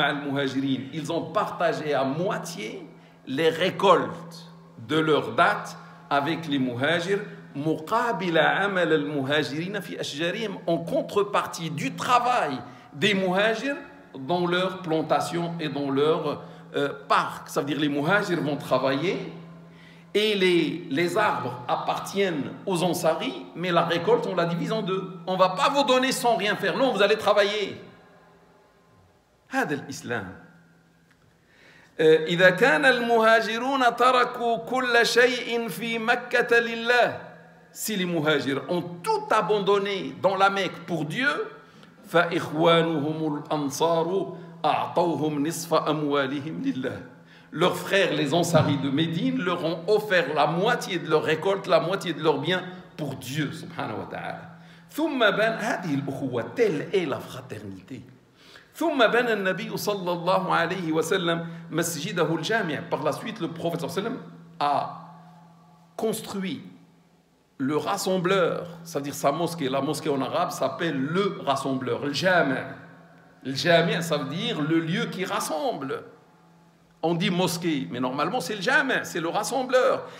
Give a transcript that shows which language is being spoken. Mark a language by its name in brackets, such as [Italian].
[French] Ils ont partagé à moitié les récoltes de leur date avec les muhajirs en contrepartie du travail des muhajirs dans leurs plantations et dans leurs parcs. Ça veut dire les muhajirs vont travailler et les arbres appartiennent aux Ansari, mais la récolte, on la divise en deux. On ne va pas vous donner sans rien faire. Non, vous allez travailler. [Arabic] هذا الإسلام. إذا كان المهاجرون تركوا كل شيء في مكة لله. [French] Si les muhajirs ont tout abandonné dans la Mecque pour Dieu, [Arabic] فإخوانهم الأنصار أعطوهم نصف أموالهم لله. [French] Leurs frères, les Ansari de Médine, leur ont offert la moitié de leur récolte, la moitié de leurs biens pour Dieu, subhanahu wa ta'ala. [Arabic] ثم بان هذه الأخوة, [French] telle est la fraternité. [Arabic] ثم بنى النبي صلى الله عليه وسلم مسجده الجامع. [French] Par la suite, le prophète صلى الله عليه وسلم a construit le rassembleur, c'est-à-dire sa mosquée. La mosquée en arabe s'appelle le rassembleur, le jami'. Le jami', ça veut dire le lieu qui rassemble. On dit mosquée, mais normalement c'est le jami', c'est le rassembleur.